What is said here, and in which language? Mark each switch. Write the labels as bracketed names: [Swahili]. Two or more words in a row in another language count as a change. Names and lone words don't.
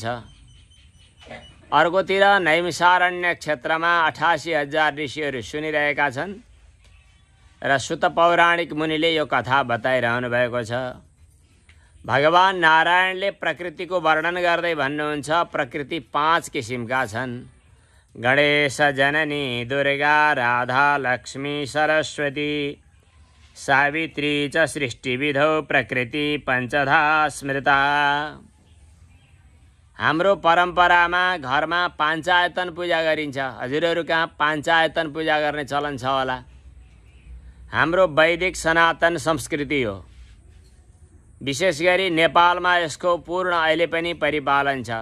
[Nepali] अर्कोतिर नैमिषारण्य क्षेत्रमा 88,000 ऋषिहरू सुनिरहेका छन् र सुत पौराणिक मुनिले यो कथा बताइरहनु भएको छ। भगवान नारायणले प्रकृतिको वर्णन गर्दै भन्नुहुन्छ, प्रकृति 5 किसिमका छन्। [Sanskrit] गणेश, जननी, दुर्गा, राधा, लक्ष्मी, सरस्वती, सावित्री च सृष्टिविधौ प्रकृति पञ्चधा स्मृता। [Nepali] हाम्रो परम्परामा घरमा पाञ्चायतन पूजा गरिन्छ। हजुरहरू कहाँ पाञ्चायतन पूजा गर्ने चलन छ होला? हाम्रो वैदिक सनातन संस्कृति हो। विशेष गरी नेपालमा यसको पूर्ण अहिले पनि परिपालन छ।